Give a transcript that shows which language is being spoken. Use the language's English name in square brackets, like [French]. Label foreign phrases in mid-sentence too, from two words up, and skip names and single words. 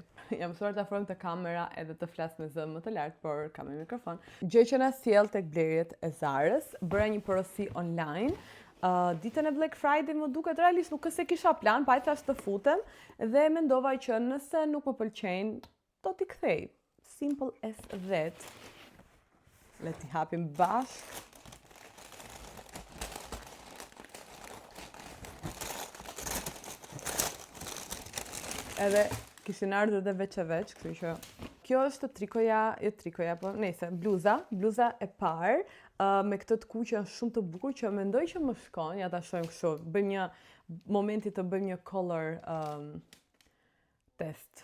[Albanian] Jam mësuar të afrohem te kamera edhe të flas me zë më të lartë, por kam me mikrofon. Gjë që na sjell tek blerjet e Zarës, bëra një porosi online. Ditën e Black Friday më duket realisht nuk se kisha plan, pa i thash të futem dhe mendova që nëse nuk më pëlqejnë, do t'i kthej. [English] Simple as that. [Albanian] Le t'i hapim bashkë. Edhe kishin ardhur dhe veç e veç, kështu që kjo është trikoja, po nejse, bluza e parë, me këtë të kuqen shumë të bukur që mendoj që më shkon, ja ta shohim kështu, bëjmë një momenti të bëjmë një [English] color test.